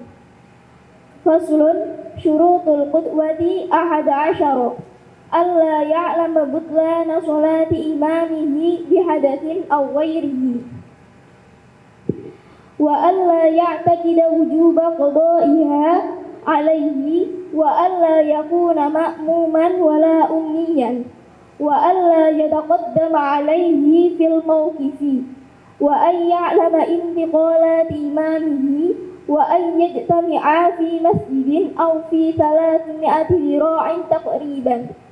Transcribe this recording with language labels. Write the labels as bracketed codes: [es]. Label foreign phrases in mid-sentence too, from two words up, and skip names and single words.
[ar] فصل شروط القدوة أحد عشر ألا يعلم بطلان صلاة إمامه بحدث أو غيره وألا يعتقد وجوب قضائها عليه وألا يكون مأموما ولا أميا وألا يتقدم عليه في الموقف وأن يعلم انتقالات إمامه وأن يجتمع في مسجد أو في 300 ذراع تقريبا